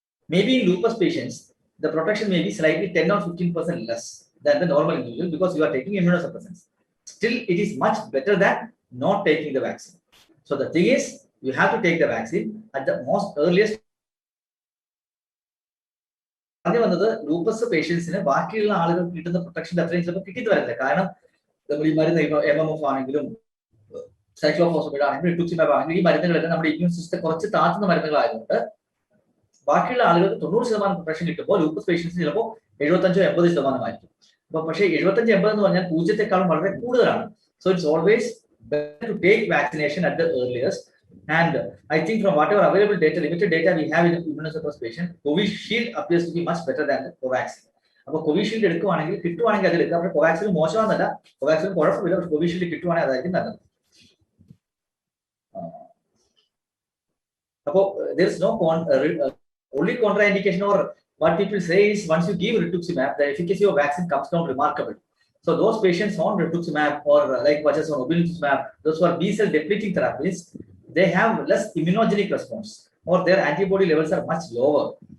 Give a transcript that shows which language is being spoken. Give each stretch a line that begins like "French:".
English: Maybe in lupus patients, the protection may be slightly 10 or 15% less than the normal individual because you are taking immunosuppressants. Still, it is much better than not taking the vaccine. So the thing is, you have to take the vaccine at the most earliest.
Malayalam: Lupus പേഷ്യൻസിന് ബാക്കിയുള്ള ആളുകൾക്ക് കിട്ടുന്ന protection അത്രയും ചിലപ്പോൾ കിട്ടിയിട്ട് വരില്ല. കാരണം നമ്മൾ ഈ മരുന്ന് MMF ആണെങ്കിലും സൈക്ലോഫോസ്ഫേറ്റ് ആണെങ്കിലും റിട്ടുക്സിമാബ് ആണെങ്കിലും ഈ മരുന്നുകളൊക്കെ നമ്മുടെ ഇമ്മ്യൂൺ സിസ്റ്റത്തെ കുറച്ച് താഴ്ത്തുന്ന മരുന്നുകളായതുകൊണ്ട് ബാക്കിയുള്ള ആളുകൾക്ക് 90% പ്രൊട്ടക്ഷൻ കിട്ടുമ്പോൾ ലൂപ്പസ് പേഷ്യൻസിന് ചിലപ്പോൾ 75-80% ആയിരിക്കും. അപ്പൊ പക്ഷേ 75-80 എന്ന് പറഞ്ഞാൽ പൂജ്യത്തെക്കാളും വളരെ കൂടുതലാണ്.
English: So it's always better to take vaccination at the earliest. And I think from whatever available data, limited data we have in immunosuppressed patient, Covishield appears to be much better than the Covaxin.
Malayalam: അപ്പോൾ Covishield എടുക്കുവാണെങ്കിൽ കിട്ടുവാണെങ്കിൽ അത് എടുക്കാം. അപ്പോൾ കോവാക്സിൻ മോശമാണെന്നല്ല, കോവാക്സിൻ കുഴപ്പമില്ല, പക്ഷെ Covishield കിട്ടുവാണെങ്കിൽ അതായിരിക്കും നല്ലത്.
English: അപ്പോൾ there is no only contraindication, or what people say is once you give rituximab, the efficacy of vaccine comes down remarkably. So those patients on rituximab or like what is on obinutuzumab, those who are B-cell depleting therapies, they have less immunogenic response or their antibody levels are much lower.